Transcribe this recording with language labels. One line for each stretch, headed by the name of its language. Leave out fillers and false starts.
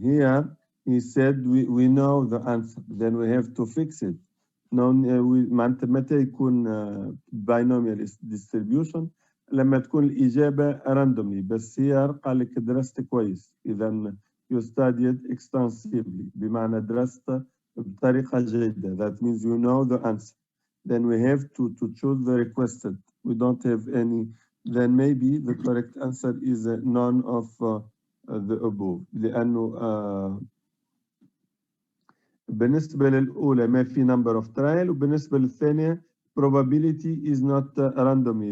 English: Here he said we know the answer, then we have to fix it.
Arabic: معناتها متى يكون binomial distribution لما تكون الإجابة randomly. بس here قال لك درست كويس. إذا
English: you studied extensively
Arabic: بمعنى درست بطريقة جيدة.
English: That means you know the answer. Then we have to choose the requested. We don't have any. Then maybe the correct answer is none of the above.
Arabic: لأنه بالنسبة للأولى ما في number of trial وبالنسبة للثانية
English: probability is not randomly.